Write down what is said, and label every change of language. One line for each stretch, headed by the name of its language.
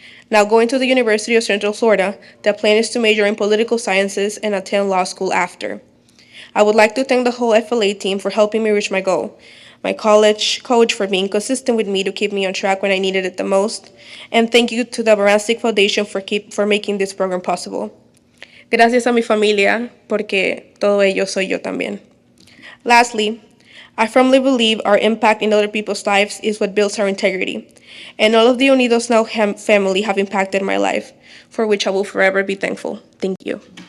English: Now going to the University of Central Florida, the plan is to major in political sciences and attend law school after. I would like to thank the whole FLA team for helping me reach my goal, my college coach for being consistent with me to keep me on track when I needed it the most, and thank you to the Baranski Foundation for making this program possible.
Spanish: Gracias a mi familia, porque todo ello soy yo también.
English: Lastly, I firmly believe our impact in other people's lives is what builds our integrity, and all of the Unidos Now family have impacted my life, for which I will forever be thankful. Thank you.